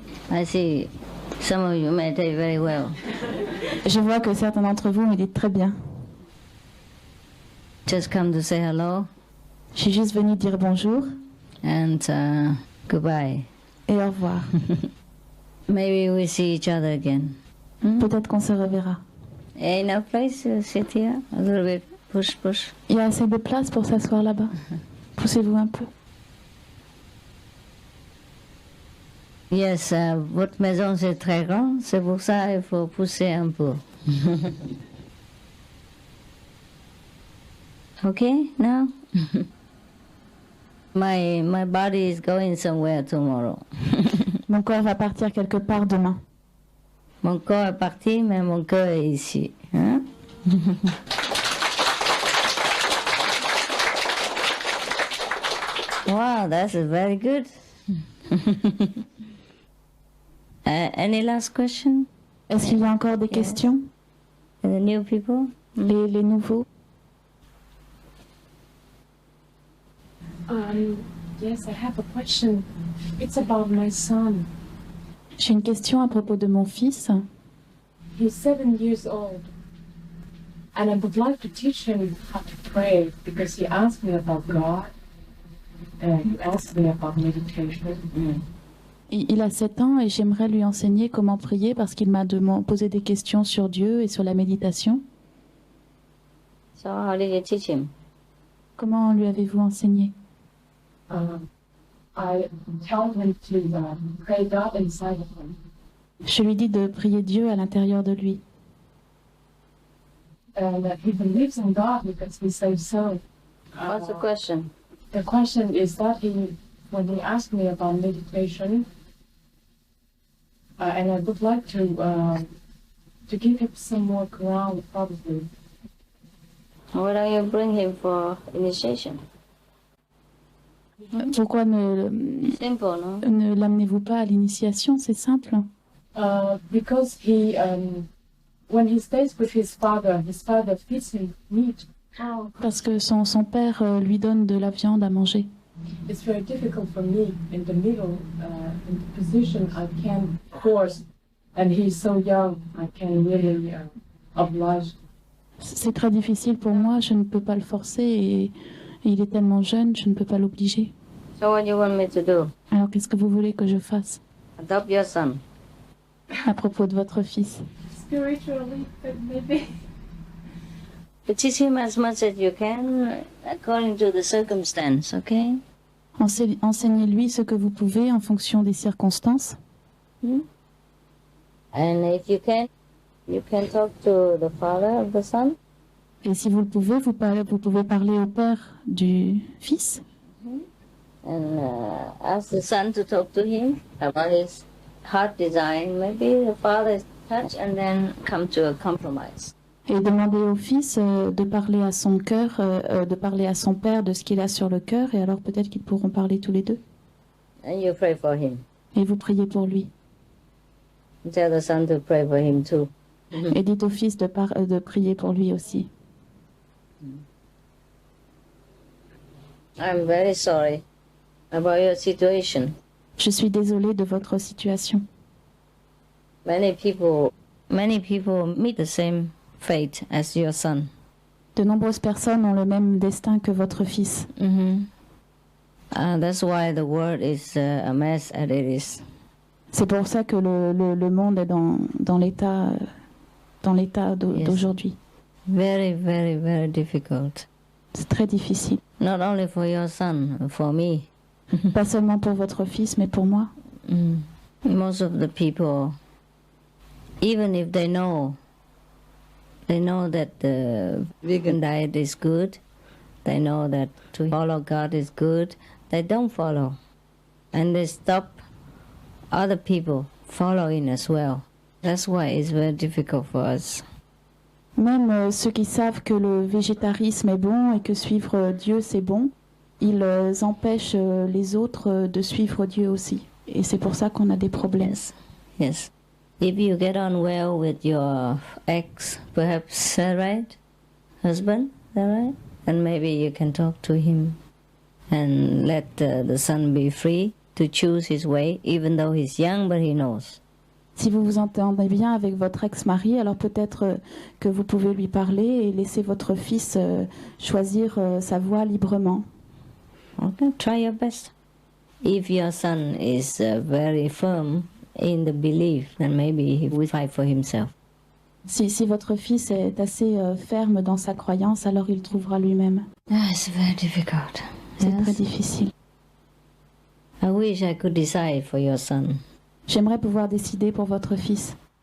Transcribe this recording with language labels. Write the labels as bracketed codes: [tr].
[en] I see some of you meditate very well. [fr] Je vois que certains d'entre vous méditent très bien. [en] Just come to say hello [fr] Je suis juste venue dire bonjour [en] and goodbye. [fr] et au revoir. [en] Maybe we see each other again. [fr] Peut-être qu'on se reverra. [en] Enough place to sit here? A little bit. Push, push. [fr] Il y a assez de place pour s'asseoir là-bas. Poussez-vous un peu. Yes, votre maison c'est très grand, c'est pour ça qu'il faut pousser un peu. [en] Okay, now? My body is going somewhere tomorrow. [fr] Mon corps va partir quelque part demain. Mon corps est parti, mais mon cœur est ici. Hein? [en] Wow, that's very good. Any last question? [fr] Est-ce qu'il y a encore des questions? [en] The new people? [fr] Les nouveaux? [en] Yes, I have a question. It's about my son. [fr] J'ai une question à propos de mon fils. [en] He's 7 years old. And I would like to teach him how to pray because he asked me about God. And he asked me about meditation. [fr] Il a 7 ans et j'aimerais lui enseigner comment prier parce qu'il m'a posé des questions sur Dieu et sur la méditation. [en] So how did you teach him? [fr] Comment lui avez-vous enseigné? [en] I tell him to pray God inside of him. [fr] Je lui dis de prier Dieu à l'intérieur de lui. [en] And he believes in God because he says so. What's the question? The question is that when he asked me about meditation, and I would like to give him some more ground, probably. Why don't you bring him for initiation? [fr] Pourquoi [en] Simple, no? [fr] ne l'amenez-vous pas à l'initiation? C'est simple. [en] Because when he stays with his father feeds him meat. [fr] Parce que son père lui donne de la viande à manger. [en] It's very difficult for me in the middle, in the position I can force, and he's so young, I can really oblige. [fr] C'est très difficile pour moi, je ne peux pas le forcer et il est tellement jeune, je ne peux pas l'obliger. [en] So what do you want me to do? [fr] Alors qu'est-ce que vous voulez que je fasse [en] Adopt your son. [fr] à propos de votre fils? [en] Spiritually, but maybe. But teach him as much as you can according to the circumstance, okay? [fr] Enseignez-lui ce que vous pouvez en fonction des circonstances. [en] And if you can talk to the father of the son. [fr] Et si vous le pouvez, vous pouvez parler au père du fils. [en] And ask the son to talk to him about his heart design. Maybe the father is touched and then come to a compromise. [fr] Et demander au fils de parler à son cœur, de parler à son père de ce qu'il a sur le cœur, et alors peut-être qu'ils pourront parler tous les deux. [en] And you pray for him. [fr] Et vous priez pour lui. [en] Tell the son to pray for him too. [fr] Et dites au fils de prier pour lui aussi. [en] I'm very sorry about your situation. [fr] Je suis désolée de votre situation. [en] Many people meet the same fate as your son. [fr] De nombreuses personnes ont le même destin que votre fils. [en] That's why the world is a mess as it is. [fr] C'est pour ça que le monde est dans l'état d'aujourd'hui. [en] Very, very, very difficult. [fr] C'est très difficile. [en] Not only for your son, for me. [fr] Pas seulement pour votre fils, mais pour moi. [en] Most of the people, even if they know that the vegan diet is good, they know that to follow God is good, they don't follow. And they stop other people following as well. That's why it's very difficult for us. [fr] Même ceux qui savent que le végétarisme est bon et que suivre Dieu c'est bon, ils empêchent les autres de suivre Dieu aussi. Et c'est pour ça qu'on a des problèmes. [en] Yes, yes. If you get on well with your ex, perhaps, right, husband, right, and maybe you can talk to him and let the son be free to choose his way, even though he's young, but he knows. [fr] Si vous vous entendez bien avec votre ex-mari, alors peut-être que vous pouvez lui parler et laisser votre fils choisir sa voie librement. [en] Okay, try your best. If your son is very firm in the belief, then maybe he will fight for himself. [fr] Si votre fils est assez ferme dans sa croyance, alors il trouvera lui-même. [en] It's very difficult. [fr] C'est très difficile. [en] I wish I could decide for your son. [fr] J'aimerais pouvoir décider pour votre fils,